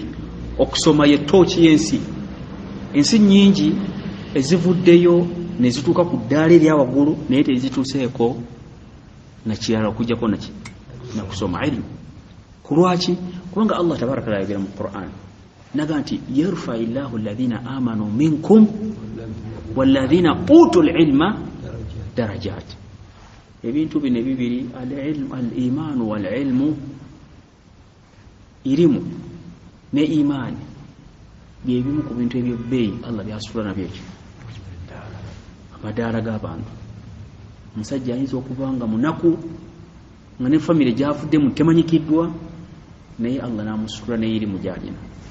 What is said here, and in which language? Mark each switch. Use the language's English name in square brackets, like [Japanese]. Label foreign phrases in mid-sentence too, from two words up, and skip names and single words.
[Ganda] Okusoma ye tooki y'ensi. Ensi nnyingi ezivuddeyo ne zituuka ku ddaala erya waggulu naye tezituuseeko na kirala okujjako naki na kusoma ilmu. Ku lwaki? Kubanga Allah tabaraka taala ayogera mu Qur'an naga nti [Arabic] يرفع الله الذين آمنوا منكم والذين أوتوا العلم درجات. [Ganda] Ebintu bino bibiri [Arabic] الإيمان والعلم, [Ganda] irimu ne imaani bye bimu ku bintu eby'ebbeeyi Allah byasula nabyo ekyo amadaala g'abantu. Omusajja ayinza okuba nga munaku nga ne famire gyavuddemu temanyikiddwa naye Allah n'amusula ne irimu gy'alina.